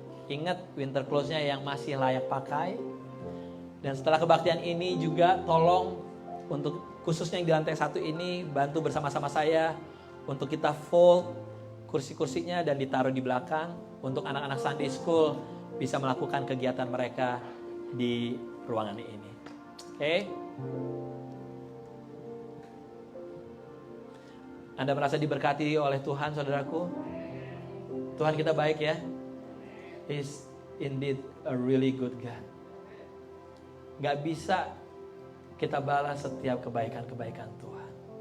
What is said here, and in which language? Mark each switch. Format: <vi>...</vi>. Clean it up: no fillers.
<id>Ingat, winter clothes-nya yang masih layak pakai. Dan setelah kebaktian ini juga tolong untuk khususnya yang di lantai 1 ini, bantu bersama-sama saya untuk kita fold kursi-kursinya dan ditaruh di belakang untuk anak-anak Sunday School bisa melakukan kegiatan mereka di ruangan ini. Oke? Anda merasa diberkati oleh Tuhan, saudaraku? Tuhan kita baik ya.</id> <en>He's indeed a really good God.</en> <id>Gak bisa kita balas setiap kebaikan-kebaikan Tuhan.</id>